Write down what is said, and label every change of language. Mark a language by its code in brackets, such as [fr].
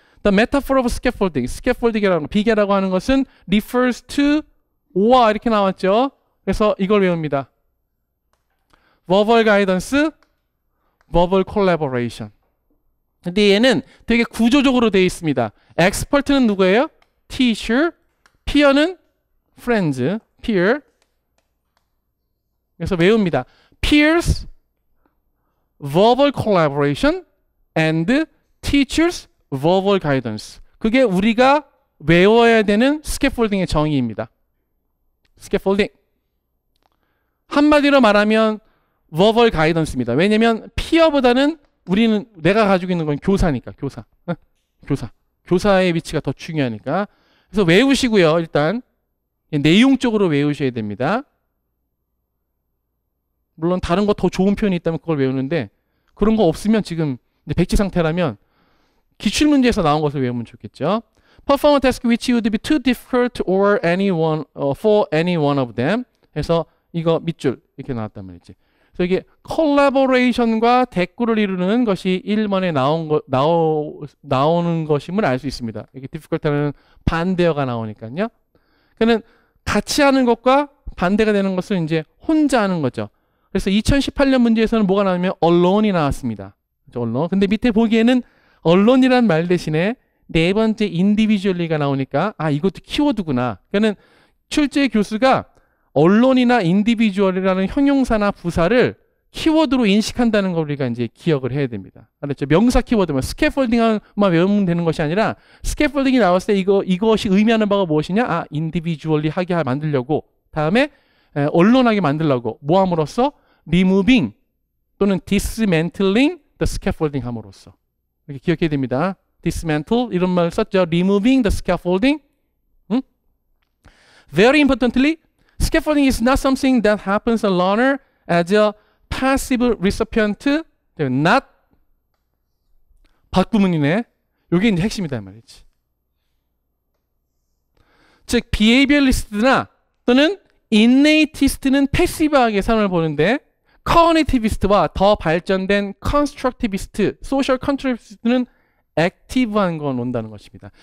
[en] The metaphor of scaffolding, [ko] 스캐폴딩이라는 거, 비계라고 하는 것은 [en] refers to [ko] 오와 이렇게 나왔죠. 그래서 이걸 외웁니다. [en] verbal guidance, verbal collaboration. [ko] 근데 얘는 되게 구조적으로 되어 있습니다. expert는 누구예요? [en] teacher, peer는 friends, peer. [ko] 그래서 외웁니다. [en] peers, verbal collaboration, and teachers, verbal guidance. [ko] 그게 우리가 외워야 되는 스캐폴딩의 정의입니다. 스캐폴딩. 한마디로 말하면 [en] verbal guidance [ko] 입니다. 왜냐면 peer보다는 우리는 내가 가지고 있는 건 교사니까. 교사의 위치가 더 중요하니까. 그래서 외우시고요. 일단 내용적으로 외우셔야 됩니다. 물론 다른 거 더 좋은 표현이 있다면 그걸 외우는데 그런 거 없으면 지금 백지 상태라면 기출 문제에서 나온 것을 외우면 좋겠죠. [en] Perform a task which would be too difficult or for any one of them. [ko] 해서 이거 밑줄 이렇게 나왔단 말이지. 그래서 이게 콜라보레이션과 대꾸를 이루는 것이 1번에 나오는 것임을 알 수 있습니다. 이게 difficult는 반대어가 나오니까요. 그는 같이 하는 것과 반대가 되는 것을 이제 혼자 하는 거죠. 그래서 2018년 문제에서는 뭐가 나오냐면 alone 이 나왔습니다. [en] alone. [ko] 근데 밑에 보기에는 alone이라는 말 대신에 네 번째 individually가 나오니까 아 이것도 키워드구나. 그러니까는 출제 교수가 alone이나 individual이라는 형용사나 부사를 키워드로 인식한다는 걸 우리가 이제 기억을 해야 됩니다. 알았죠? 명사 키워드만 스캐폴딩만 외우면 되는 것이 아니라 스캐폴딩이 나왔을 때 이것이 의미하는 바가 무엇이냐? 아, individually 하게 만들려고. 다음에 언론하게 만들려고. 뭐 함으로써? [en] removing 또는 dismantling the scaffolding [ko] 함으로써. 이렇게 기억해야 됩니다. dismantle 이런 말 썼죠. [en] removing the scaffolding. Very importantly, scaffolding is not something that happens alone as a passive recipient, not [ko] 받구문이네. 이게 이제 핵심이다 말이지. 즉 behavioralist나 또는 innatist는 패시브하게 삶을 보는데 cognitivis트와 더 발전된 constructivist, social constructivist는 액티브한 건 온다는 것입니다.